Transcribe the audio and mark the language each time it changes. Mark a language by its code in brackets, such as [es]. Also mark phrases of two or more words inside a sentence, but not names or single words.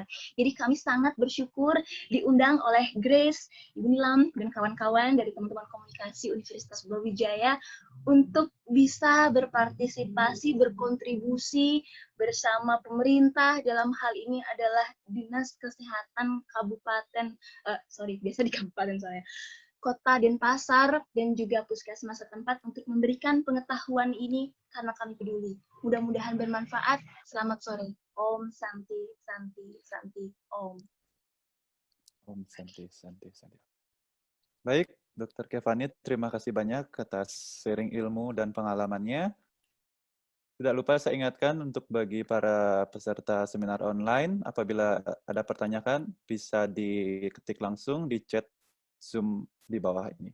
[id] Jadi kami sangat bersyukur diundang oleh Grace, Ibu Nilam, dan kawan-kawan dari teman-teman komunikasi Universitas Brawijaya untuk bisa berpartisipasi, berkontribusi bersama pemerintah. Dalam hal ini adalah Dinas Kesehatan Kabupaten, biasa di kabupaten saya, Kota Denpasar, dan juga puskesmas setempat untuk memberikan pengetahuan ini karena kami peduli. Mudah-mudahan bermanfaat. Selamat sore. [sa] Om Santi, Santi, Santi, Om. Om Santi, Santi, Santi. [id] Baik, Dr. Kevani, terima kasih banyak atas sharing ilmu dan pengalamannya. Tidak lupa saya ingatkan untuk bagi para peserta seminar online, apabila ada pertanyaan bisa diketik langsung di chat Zoom di bawah ini.